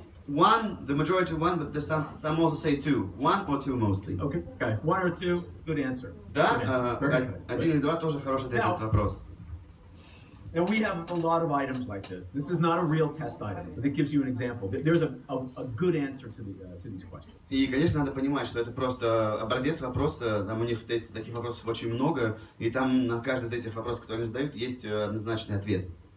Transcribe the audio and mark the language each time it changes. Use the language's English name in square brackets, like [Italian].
[English] 1, the majority 1, but there's some also say 2. 1 or 2 mostly. Okay. 1 or 2, good answer. [Russian] Да, 1 или 2 тоже хороший ответ на этот вопрос. [English] Now we have a lot of items like this. This is not a real test item, but it gives you an example. There's a good answer to these questions. [Russian] И, конечно, надо понимать, что это просто образец вопроса. Там у них в тесте таких вопросов очень много, и там на каждый из этих вопросов, которые они задают, есть однозначный ответ.